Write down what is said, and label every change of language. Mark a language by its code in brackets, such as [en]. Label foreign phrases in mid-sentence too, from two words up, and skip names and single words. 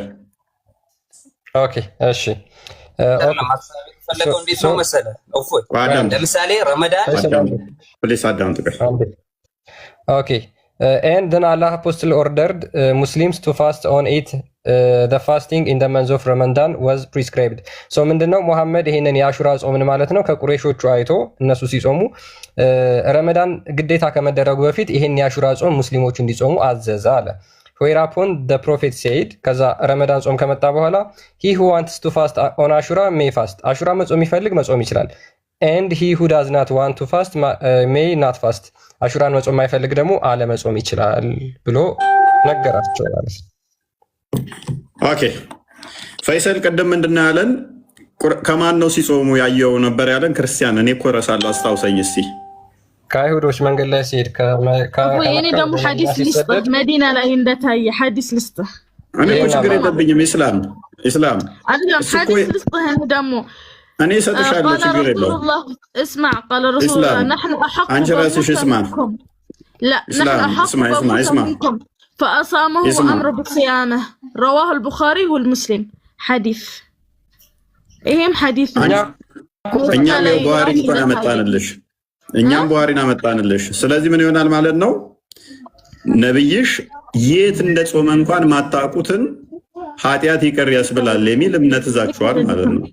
[am] ኦኬ እሺ ፈለገው እንዴት ነው መሰለህ? ለምሳሌ ረመዳን ፕሊስ አዳምጥ። [en] ኦኬ and then Allah apostle ordered Muslims to fast on it the fasting in the month of Ramadan was prescribed. [am] so ምንድነው መሐመድ ይሄንን የአሹራ ጾምን ማለት ነው ከቁረይሾቹ አይቶ እነሱ ሲጾሙ ረመዳን ግዴታ ከመደረጉ በፊት ይሄን የአሹራ ጾም ሙስሊሞች እንዲጾሙ አዘዘ አለ። [en] whereupon the prophet said [am] ከዛ ረመዳን ጾም ከመጣ በኋላ [en] he who wants to fast on Ashura may fast [am] አሹራ መጾም ይፈልግ መጾም ይችላል [en] and he who does not want to fast may not fast [am] አሹራን መጾም የማይፈልግ ደግሞ አለመጾም ይችላል ብሎ ነገራቸው ማለት ነው። ኦኬ ፈይሰል ቀደም ምንድነው ያለን? ከማን ነው ሲጾሙ ያየው ነበር ያለን? ክርስቲያን እኔ እኮ እረሳለሁ አስታውሰኝ እስቲ። ከአይሁዶች መንገድ ላይ ሲሄድ እኔ ደግሞ ሐዲስ ልስጥህ መዲና ላይ እንደታየ ሐዲስ ልስጥህ። እኔ እኮ ችግር የለብኝም። ኢስላም አይደለም ሐዲስ ልስጥህ ደግሞ እኔ እሰጥሻለሁ ችግር የለውም። [ar] اسمع قال رسول الله نحن احق [am] አንቺ ራስሽ اسمع [ar] لا نحن احق منكم فاصامه وامر بصيامه رواه البخاري والمسلم حديث [am] ይሄም ሐዲስ እኛም የቡኻሪ እንኳን አመጣንልሽ እኛም ቡኻሪን አመጣንልሽ። ስለዚህ ምን ይሆናል ማለት ነው? ነብይሽ የት እንደጾመ እንኳን ማታቁትን ኃጢአት ይቅር ያስብላል የሚል እምነት ይዛችኋል ማለት ነው።